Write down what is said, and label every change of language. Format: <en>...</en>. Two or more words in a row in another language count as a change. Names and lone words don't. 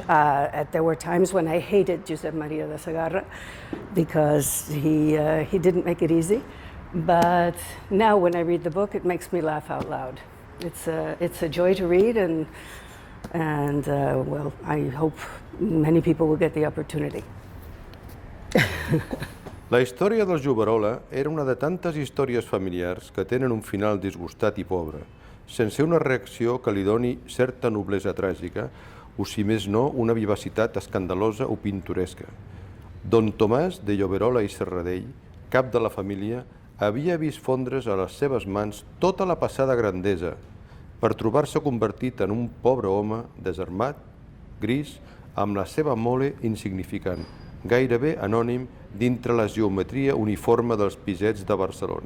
<en>There were times when I hated Josep Maria de Sagarra because he didn't make it easy. But now when I read the book, it makes me laugh out loud. It's a joy to read, and well, I hope many people will get the opportunity.</en> <ca>La història del Juberola era una de tantes històries familiars que tenen un final disgustat i pobre, sense una reacció que li doni certa noblesa tràgica o, si més no, una vivacitat escandalosa o pintoresca. Don Tomàs de Lloberola i Serradell, cap de la família, havia vist fondre's a les seves mans tota la passada grandesa per trobar-se convertit en un pobre home desarmat, gris, amb la seva mole insignificant, gairebé anònim dintre la geometria uniforme dels pisets de Barcelona.</ca>